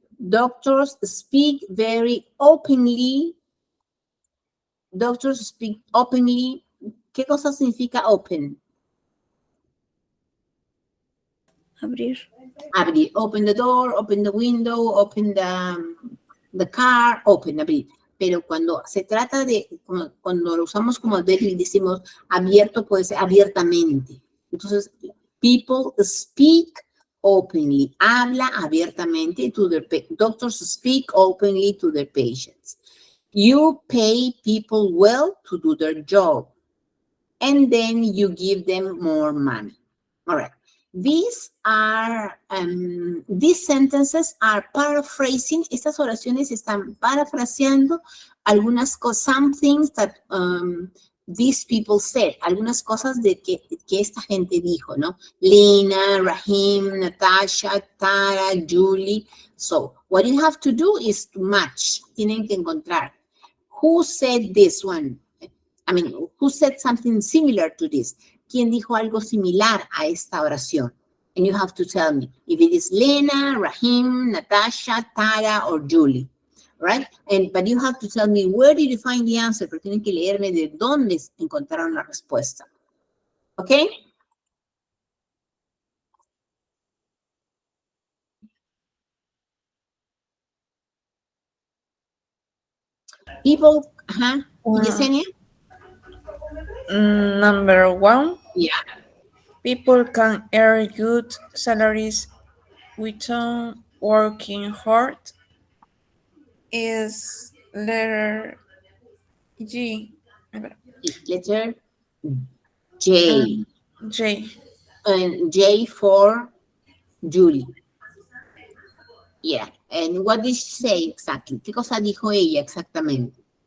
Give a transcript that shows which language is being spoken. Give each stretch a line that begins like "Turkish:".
English: Doctors speak very openly. Doctors speak openly.
Spanish: ¿Qué cosa significa open? Abrir.
English: Abrir. Open the door, open the window, open the car, open, abrir.
Spanish: Pero cuando se trata de, cuando lo usamos como adverbio y decimos abierto, puede ser abiertamente.
English: Entonces, people speak openly.
Spanish: Habla abiertamente
English: to their doctors speak openly to their patients. You pay people well to do their job. And then you give them more money. All right. These are, these sentences are paraphrasing.
Spanish: Estas oraciones están parafraseando algunas cosas,
English: some things that these people said,
Spanish: algunas cosas de que esta gente dijo, ¿no? Lena, Rahim, Natasha, Tara, Julie.
English: So, what you have to do is to match.
Spanish: Tienen que encontrar.
English: Who said this one? I mean, who said something similar to this?
Spanish: ¿Quién dijo algo similar a esta oración?
English: And you have to tell me if it is Lena, Rahim, Natasha, Tara, or Julie, right? But you have to tell me where did you find the answer,
Spanish: pero tienen que leerme de dónde encontraron la respuesta.
English: Okay? People, Yesenia? Number 1. Yeah. People can earn good salaries without working hard. Is letter G. Letter J. J. And J for Julie. Yeah. And what did she say exactly?
Spanish: ¿Qué cosa dijo ella exactamente?